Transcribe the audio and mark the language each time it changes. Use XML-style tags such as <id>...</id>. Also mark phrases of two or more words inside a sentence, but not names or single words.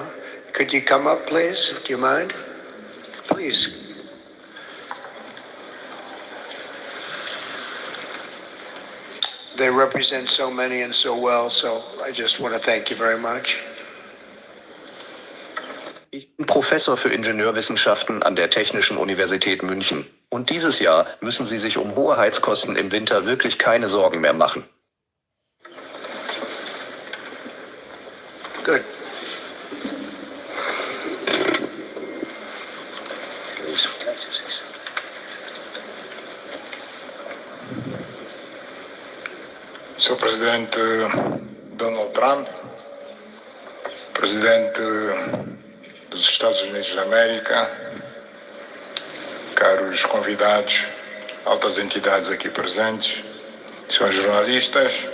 <en>Could you come up, please? Do you mind? Please. They represent so many and so well, so I just want to thank you very much.</en> <de>Ich bin Professor für Ingenieurwissenschaften an der Technischen Universität München. Und dieses Jahr müssen Sie sich um hohe Heizkosten im Winter wirklich keine Sorgen mehr machen.</de> <en>Good.</en> <pt>Sr. Presidente Donald Trump, Presidente dos Estados Unidos da América, caros convidados, altas entidades aqui presentes, senhores jornalistas,</pt>